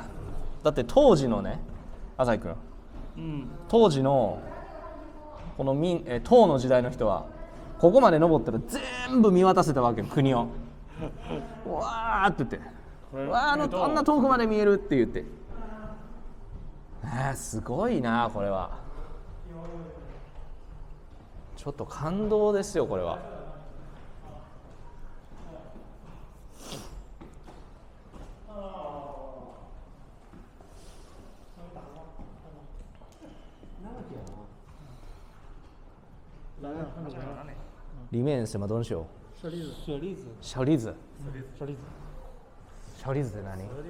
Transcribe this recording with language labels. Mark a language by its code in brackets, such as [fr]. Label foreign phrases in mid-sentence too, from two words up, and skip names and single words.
[ja] だって当時のね、浅井君、当時のこの唐の時代の人はここまで登ったら全部見渡せたわけよ、国を。わーって言って、わーあんな遠くまで見えるって言って、すごいな。これはちょっと感動ですよ、これは。 [zh] 里面什么东西哦？舍利子。 [ja] 小栗子。小栗子って何？